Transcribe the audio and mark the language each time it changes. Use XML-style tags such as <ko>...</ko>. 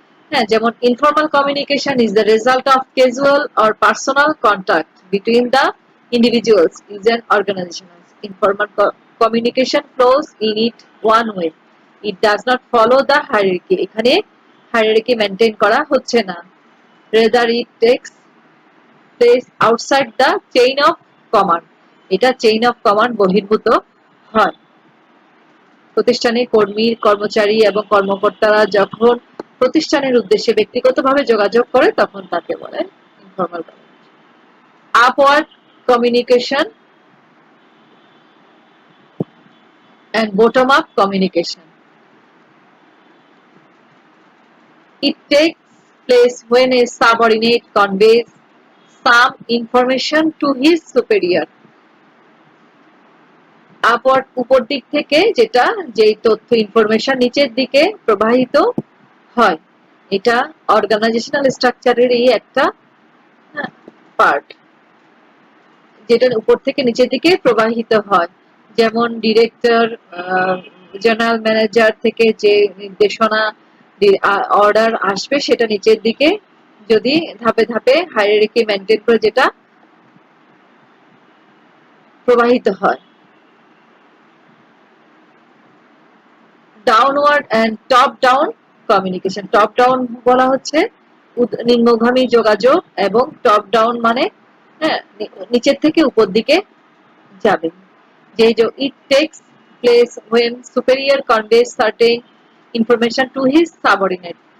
<en>হ্যাঁ, যেমন informal communication is the result of casual or personal contact between the individuals is an organization. Informal communication flows in it one way. It does not follow the hierarchy.</en> <bn>এখানে hierarchy maintain করা হচ্ছে না.</bn> <en>Rather it takes place outside the chain of command.</en> <bn>এটা chain of command বহির্ভূত হয়। প্রতিষ্ঠানে কর্মী, কর্মচারী এবং কর্মকর্তারা যখন প্রতিষ্ঠানের উদ্দেশ্যে ব্যক্তিগতভাবে যোগাযোগ করে তখন তাকে বলে informal communication.</bn> <en>Upward communication and bottom up communication. It takes place when a subordinate conveys some information to his superior.</en> <bn>Upward উপর দিক থেকে যেটা, যেই তথ্য ইনফরমেশন নিচের দিকে প্রবাহিত হয়, এটা অর্গানাইজেশনাল স্ট্রাকচারেরই একটা পার্ট, যেটা উপর থেকে নিচের দিকে প্রবাহিত হয়। যেমন ডিরেক্টর, জেনারেল ম্যানেজার থেকে যে নির্দেশনা, অর্ডার আসবে সেটা নিচের দিকে যদি ধাপে ধাপে হায়ারার্কি মেইনটেইন করে যেটা প্রবাহিত হয়। Downward and top down communication. Top down বলা হচ্ছে নিম্নগামী যোগাযোগ, এবং টপ ডাউন মানে হ্যাঁ নিচের থেকে উপর দিকে যাবে।</bn> <en>যে it takes place when superior conveys certain information to his subordinate.</en>